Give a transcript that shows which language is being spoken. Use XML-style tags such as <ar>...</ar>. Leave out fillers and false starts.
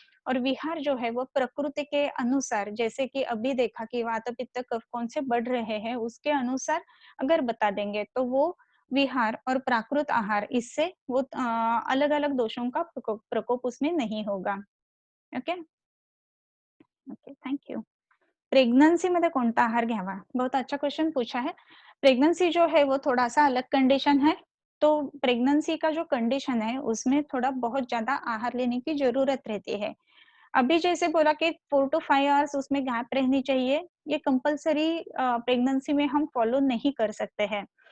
<hi>और विहार जो है वो प्रकृति के अनुसार, जैसे कि अभी देखा कि वात पित्त कफ कौन से बढ़ रहे हैं उसके अनुसार अगर बता देंगे तो वो विहार और प्राकृत आहार, इससे वो अलग अलग दोषों का प्रकोप उसमें नहीं होगा। Okay, okay, thank you.</hi> <mr>Pregnancy मध्ये कोणता आहार घ्यावा?</mr> <hi>बहुत अच्छा क्वेश्चन पूछा है। प्रेगनेंसी जो है वो थोड़ा सा अलग कंडीशन है। तो प्रेगनेंसी का जो कंडीशन है उसमें थोड़ा बहुत ज्यादा आहार लेने की जरूरत रहती है। अभी जैसे बोला कि 4 टू 5 आवर्स उसमें गैप रहनी चाहिए, ये कंपल्सरी प्रेगनेंसी में हम फॉलो नहीं कर सकते हैं।</hi>